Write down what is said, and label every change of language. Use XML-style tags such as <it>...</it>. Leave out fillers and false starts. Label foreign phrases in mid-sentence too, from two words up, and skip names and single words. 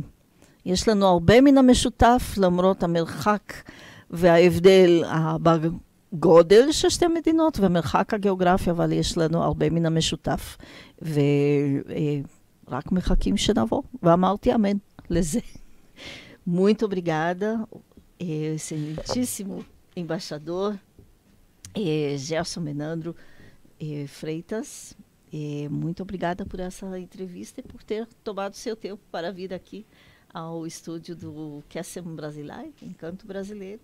<he>יש לנו הרבה מן המשותף, למרות המרחק וההבדל גודל של שתי מדינות ומרחק הגיאוגרפיה, אבל יש לנו הרבה מן המשותף. ורק מחכים שנבוא. ואמרתי אמן לזה.</he> <pt>Muito obrigada, excelentíssimo embaixador Gerson Menandro Freitas. Muito obrigada por essa entrevista e por ter tomado seu tempo para vir aqui ao estúdio do QSM Brasileiro, Encanto Brasileiro.</pt>